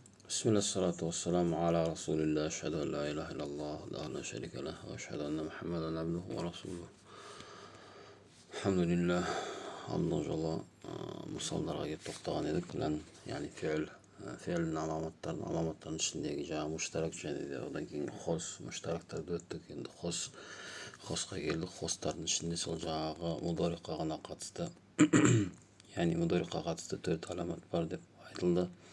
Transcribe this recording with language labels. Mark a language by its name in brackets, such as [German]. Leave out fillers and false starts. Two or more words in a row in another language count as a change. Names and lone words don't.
[Arabic] بسم الله الصلاة والسلام على رسول الله أشهد أن لا إله إلا الله وحده لا شريك له وأشهد أن محمدا عبده ورسوله. [Kazakh] Alhamdulillah Allah жолы мысалдарға келіп тоқтаған едік. Яғни фи'л аламаттардың ішіндегі жаңағы муштарак және де одан кейін хос муштарактарды өттік. Енді хосқа келдік. Хостардың ішінде сол жаңағы мудорикқа ғана қатысты яғни мудорикқа қатысты 4 аламат бар деп айтылды.